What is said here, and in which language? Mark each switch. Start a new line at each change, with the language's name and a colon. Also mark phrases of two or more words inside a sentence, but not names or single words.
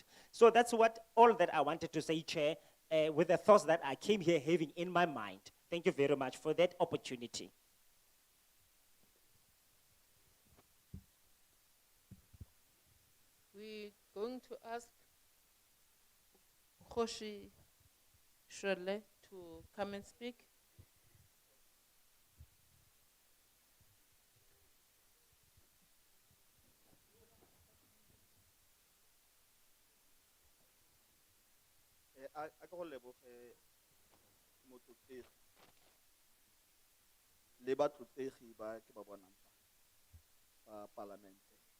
English: So that's all that I wanted to say, Chair, with the thoughts that I came here having in my mind Thank you very much for that opportunity. We're going to ask Khoshi Shirley to come and speak.
Tswana: a ke go leboge motlotlegi le batlotlegi ba ke ba bonang ba palamente